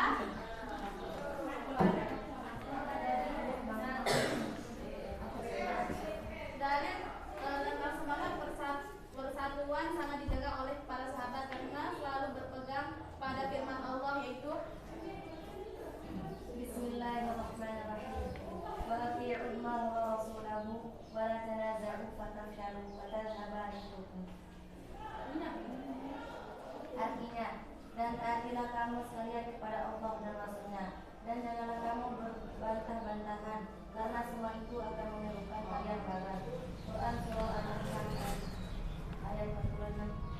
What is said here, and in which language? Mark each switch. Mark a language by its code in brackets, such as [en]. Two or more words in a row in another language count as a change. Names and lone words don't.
[id] Dalil tentang semangat persatuan sangat dijaga oleh para sahabat karena selalu berpegang pada firman Allah, yaitu Bismillahirrahmanirrahim. [ar] وأطيعوا الله ورسوله ولا تنازعوا فتفشلوا وتذهب ريحكم. [id] Artinya, dan taatilah kamu sekalian kepada Allah dan Rasulnya, dan janganlah kamu berbantah-bantahan, karena semua itu akan menyebabkan kalian gagal. Quran surah Al-Anfal ayat 46.